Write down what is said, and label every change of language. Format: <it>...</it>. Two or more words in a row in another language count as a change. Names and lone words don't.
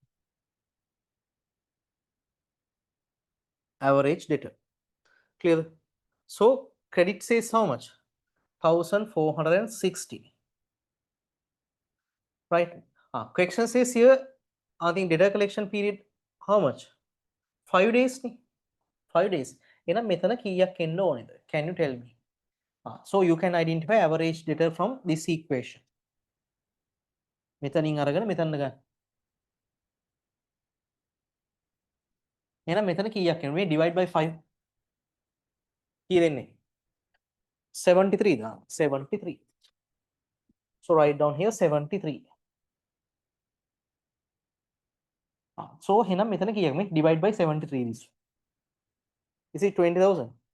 <en>Average debtor. Clear? So credit sales how much? 1460. Right? Question says here, I think debtor collection period how much? 5 days. 5 days.</en> <si>එහෙනම් මෙතන කීයක් එන්න ඕනේද?</si> <en>Can you tell me? So you can identify average debtor from this equation.</en> <si>මෙතනින් අරගෙන මෙතන ගන්න. එහෙනම් මෙතන කීයක් එන්න? මේ</si> <en>divide by</en> <si>5. කී දෙන්නේ? 73 ද? 73.</si> <en>So write down here 73. So</en> <si>එහෙනම් මෙතන කීයක් මේ</si> <en>divide by 73 this. Is it 20,000?</en>